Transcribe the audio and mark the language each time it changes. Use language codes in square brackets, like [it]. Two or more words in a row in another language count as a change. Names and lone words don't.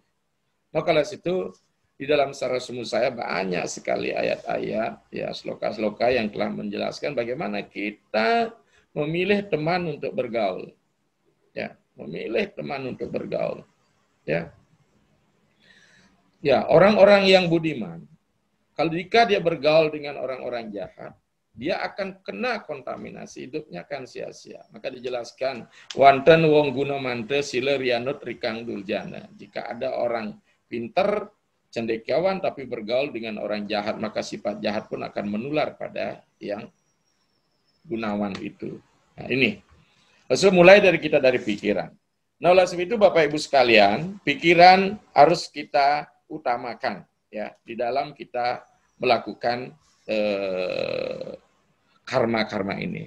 [id] Maka dari situ di dalam Sarah Semu saya banyak sekali ayat-ayat, ya, sloka-sloka yang telah menjelaskan bagaimana kita memilih teman untuk bergaul. Ya, memilih teman untuk bergaul. Ya. Ya, orang-orang yang budiman, kalau jika dia bergaul dengan orang-orang jahat, dia akan kena kontaminasi, hidupnya akan sia-sia. Maka dijelaskan, [kaw] wanten wong guna mante sila rianut rikang duljana. [id] Jika ada orang pinter, cendekiawan tapi bergaul dengan orang jahat, maka sifat jahat pun akan menular pada yang gunawan itu. Nah, ini. Lalu mulai dari kita dari pikiran. Nah, oleh sebab itu Bapak Ibu sekalian, pikiran harus kita utamakan ya di dalam kita melakukan karma-karma ini.